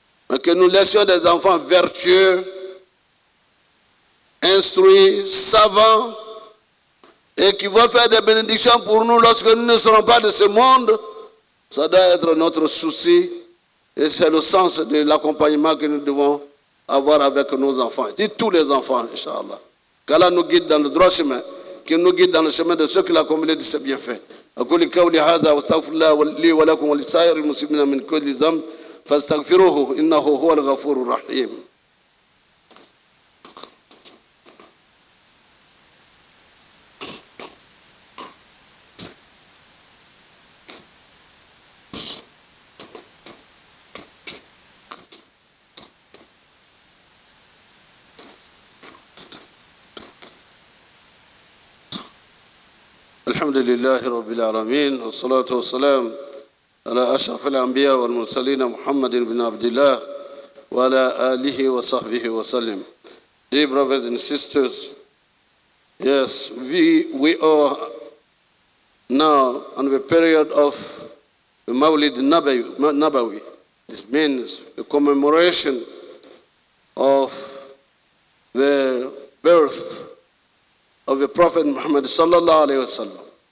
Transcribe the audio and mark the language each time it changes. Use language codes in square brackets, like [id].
[fr] Mais que nous laissions des enfants vertueux, instruits, savants, et qui vont faire des bénédictions pour nous lorsque nous ne serons pas de ce monde. Ça doit être notre souci. Et c'est le sens de l'accompagnement que nous devons avoir avec nos enfants. Et tous les enfants, Inch'Allah. Qu'Allah nous guide dans le droit chemin, qu'il nous guide dans le chemin de ceux qu'il a comblés de ses bienfaits. [ar] أقول قولي هذا واستغفر الله لي ولكم ولسائر المسلمين من كل ذنب فاستغفروه إنه هو الغفور الرحيم. الحمد لله رب العالمين والصلاة والسلام على أشرف الأنبياء والمرسلين محمد بن عبد الله وعلى آله وصحبه وسلم. [en] Dear brothers and sisters, yes, we are now on the period of the Mawlid Nabawi. This means the commemoration of the birth of the Prophet Muhammad [ar] sallallahu alaihi wasallam.